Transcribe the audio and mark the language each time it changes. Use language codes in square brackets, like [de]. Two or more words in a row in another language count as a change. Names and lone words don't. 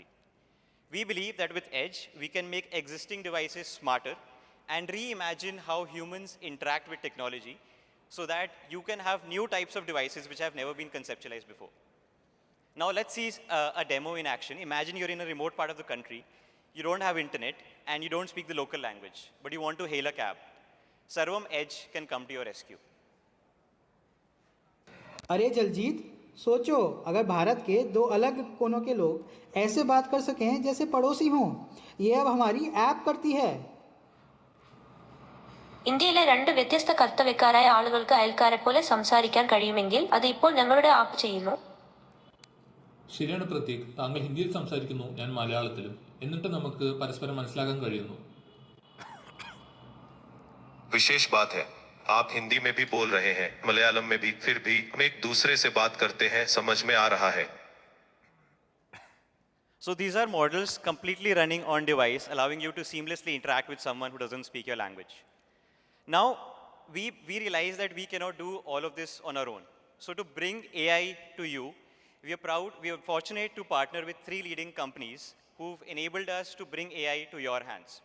[en] We believe that with Edge, we can make existing devices smarter and reimagine how humans interact with technology so that you can have new types of devices which have never been conceptualized before. Now let's see a demo in action. Imagine you're in a remote part of the country, you don't have internet, and you don't speak the local language, but you want to hail a cab. Sarvam Edge can come to your rescue. [hi] अरे जलजीत, सोचो अगर भारत के दो अलग कोनों के लोग ऐसे बात कर सकें जैसे पड़ोसी हों, ये अब हमारी ऐप करती है. [ml] ഇന്ത്യയിലെ രണ്ട് വ്യത്യസ്ത കർത്തവ്യക്കാരായ ആളുകൾക്ക് അയൽക്കാരെ പോലെ സംസാരിക്കാൻ കഴിയുമെങ്കിൽ അത് ഇപ്പോൾ ഞങ്ങളുടെ ആപ്പ് ചെയ്യുന്നു. ശരിയാണ് പ്രതീക്, താങ്കൾ ഹിന്ദിയിൽ സംസാരിക്കുന്നു, ഞാൻ മലയാളത്തിലും. എന്നിട്ട് നമുക്ക് പരസ്പരം മനസ്സിലാക്കാൻ കഴിയുന്നു. [hi] विशेष बात है, आप हिंदी में भी बोल रहे हैं, मलयालम में भी, फिर भी हम एक दूसरे से बात करते हैं, समझ में आ रहा है. [en] So these are models completely running on device, allowing you to seamlessly interact with someone who doesn't speak your language. Now, we realize that we cannot do all of this on our own. So to bring AI to you, we are fortunate to partner with 3 leading companies who've enabled us to bring AI to your hands.